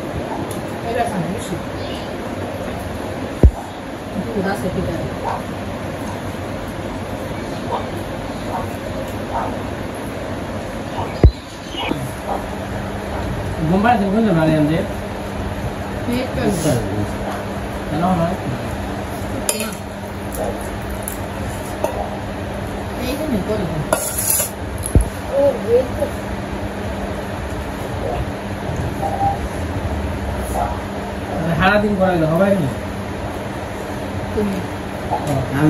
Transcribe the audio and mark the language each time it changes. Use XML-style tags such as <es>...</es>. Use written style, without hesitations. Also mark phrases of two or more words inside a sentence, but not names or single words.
<es>Gombar se encuentra en Ariande. No, no.</es> <bn>সারাদিন করাইলে হবে না আমি</bn>